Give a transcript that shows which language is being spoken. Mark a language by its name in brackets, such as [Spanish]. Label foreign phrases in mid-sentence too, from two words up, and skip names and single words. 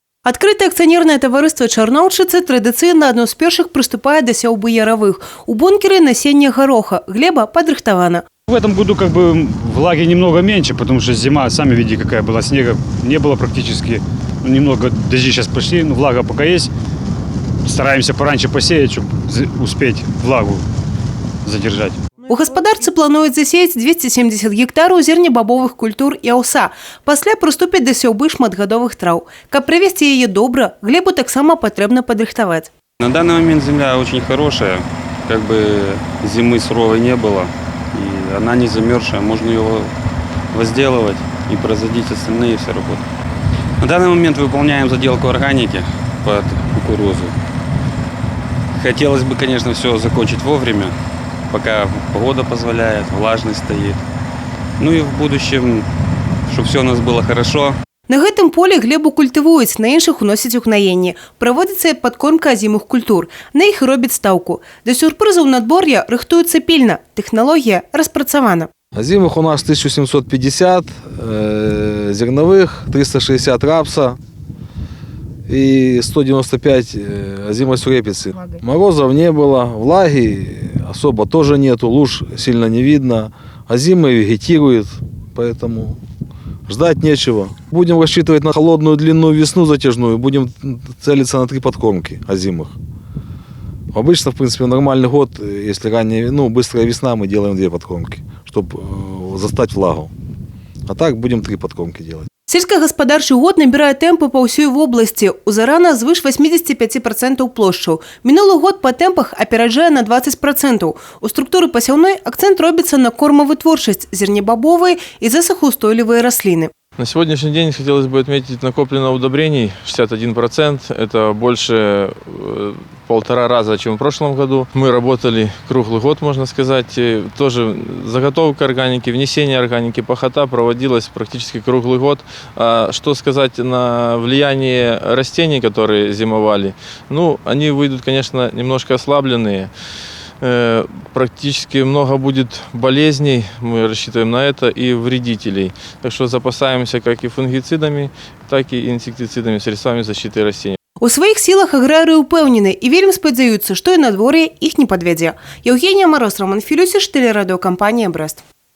[Belarusian] Адкрытае акцыянернае таварыства «Чарноўшчыцы» традыцыйна адно з першых прыступае да сеўбы яравых. У бункеры насенне гороха, глеба подрыхтована. [Russian] В этом году влаги немного меньше, потому что зима, сами видите, какая была, снега не было практически. Немного дожди сейчас пошли, но влага пока есть. Стараемся пораньше посеять, чтобы успеть влагу задержать. [Belarusian] У гаспадарцы плануюць засеяць 270 гектараў зернебабовых культур і аўса. Пасля прыступяць да сеўбы шматгадовых траў. Каб правесці яе добра, глебу таксама патрэбна падрыхтаваць. [Russian] На данный момент земля очень хорошая, зимы суровой не было, и она не замерзшая, можно ее возделывать и производить остальные все работы. На данный момент выполняем заделку органики под кукурузу. Хотелось бы, конечно, все закончить вовремя, пока погода позволяет, влажность стоит. Ну и в будущем, чтобы все у нас было хорошо. [Belarusian] На гэтым полі глебу культывуюць, на іншых уносяць угнаенні. Праводзіцца падкормка азімых культур. На іх робяць стаўку. Да сюрпрызаў надвор'я рыхтуюцца пільна. Тэхналогія распрацавана. [Russian] Озимых у нас 1750, зерновых 360 рапса и 195 озимой сурепицы. Морозов не было, влаги особо тоже нету, луж сильно не видно. Озимы вегетируют, поэтому ждать нечего. Будем рассчитывать на холодную длинную весну затяжную, будем целиться на 3 подкормки озимых. Обычно, в принципе, нормальный год, если быстрая весна, мы делаем 2 подкормки, чтобы застать влагу. А так будем 3 подкормки делать. [Belarusian] Сельскагаспадарчы год набірае тэмпы па ўсёй вобласці. У Зарана звыш 85% плошчаў. Мінулы год па тэмпах апераджае на 20%. У структуры пасяўной акцэнт робіцца на кормавытворчасць, зернебабовыя і засухаўстойлівыя расліны. [Russian] На сегодняшний день хотелось бы отметить накоплено удобрений 61%. Это больше 1,5 раза, чем в прошлом году. Мы работали круглый год, можно сказать. Тоже заготовка органики, внесение органики, пахота проводилась практически круглый год. А что сказать на влияние растений, которые зимовали? Они выйдут, конечно, немножко ослабленные. Практически много будет болезней, мы рассчитываем на это, и вредителей. Так что запасаемся как и фунгицидами, так и инсектицидами, средствами защиты растений. [Belarusian] У сваіх сілах аграрыі ўпэўнены і вельмі спадзяюцца, што і надвор'е іх не падвядзе. Евгения Мороз, Роман Філюсіш, тэлерадыёкампанія «Брэст».